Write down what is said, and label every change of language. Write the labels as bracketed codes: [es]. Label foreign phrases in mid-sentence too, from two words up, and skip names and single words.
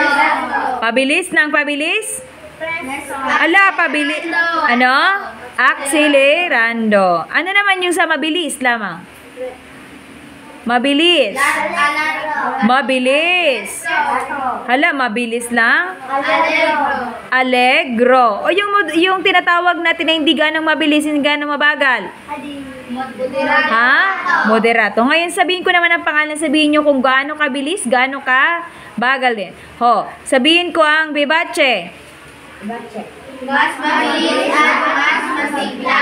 [tl] Pabilis ng pabilis? Presto. Ala, pabilis. Ano? Accelerando. Ano naman yung sa mabilis lamang? Mabilis. Largo. Mabilis. Hala, mabilis lang. Allegro. Allegro. O yung tinatawag natin na hindi ganang mabilis, hindi ganang mabagal. Ha? Moderato. Ngayon sabihin ko naman ang pangalan. Sabihin nyo kung gaano kabilis, gaano ka bagal din. Ho, sabihin ko ang Vivace. Mas mabilis at mas masigla.